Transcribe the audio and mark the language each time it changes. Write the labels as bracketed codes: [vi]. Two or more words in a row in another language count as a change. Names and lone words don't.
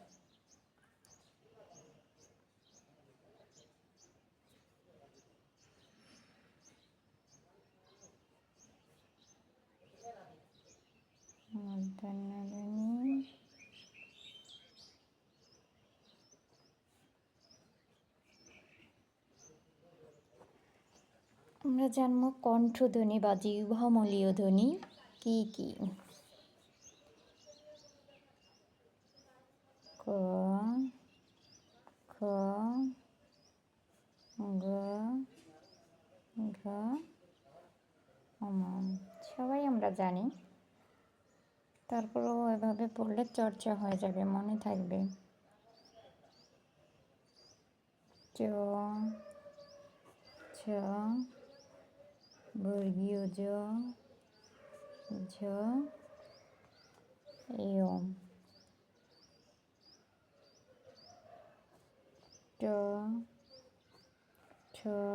[bn] মূর্ধন্য ধ্বনি, আমরা জানবো কণ্ঠধ্বনি বা জিহ্বামূলীয় ধ্বনি কি কি। ক, খ, গ, ঘ, ম। সবাই আমরা জানি, তারপরেও এভাবে পড়লে চর্চা হয়ে যাবে, মনে থাকবে। চ, ছ, বর্গীয় জ, ঝ, য়, ট, ঠ,